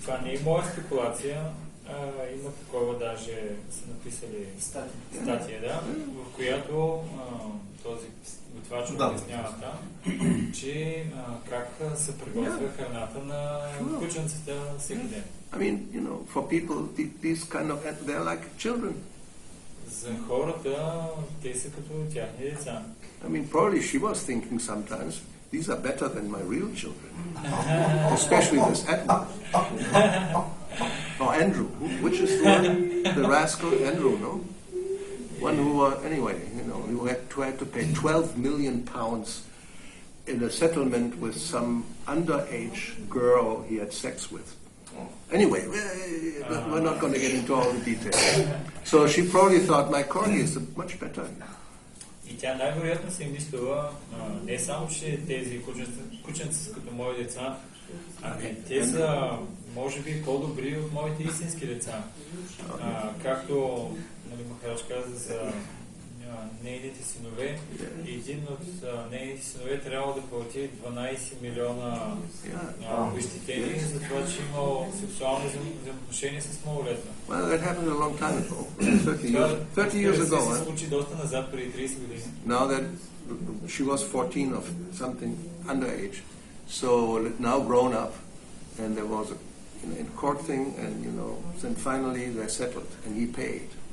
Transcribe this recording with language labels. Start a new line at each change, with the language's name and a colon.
Bulgarian: Това не е моя спекулация. Има такова, даже са написали статия, в която този готвач обяснява там, че как се приготвя храната на кученцата всеки ден.
English: I mean, for people, these kind of, they're like children.
Bulgarian: За хората, те са като тяхни деца.
English: I mean, probably she was thinking sometimes, these are better than my real children. Especially this Edmund. Or Andrew. Which is the one? The rascal Andrew, no? One who, anyway, who had to pay 12 million pounds in a settlement with some underage girl he had sex with. Anyway, we're not going to get into all the details. So she probably thought, my corgi is much better.
Bulgarian: И тя най-вероятно си мислила, не само, че тези кученца са като мои деца, ами те са, може би, по-добри от моите истински деца. Както Махарадж каза за нейните синове, един от нейните синове трябва да плати 12 милиона обезщетения за това, че имал сексуални взаимоотношения с малолетна.
English: Well, that happened a long time ago. 30 years ago.
Bulgarian: Се случи доста назад, преди 30 години.
English: Now that she was 14 or something underage, so now grown up, and there was a court thing, and then finally they settled, and he paid.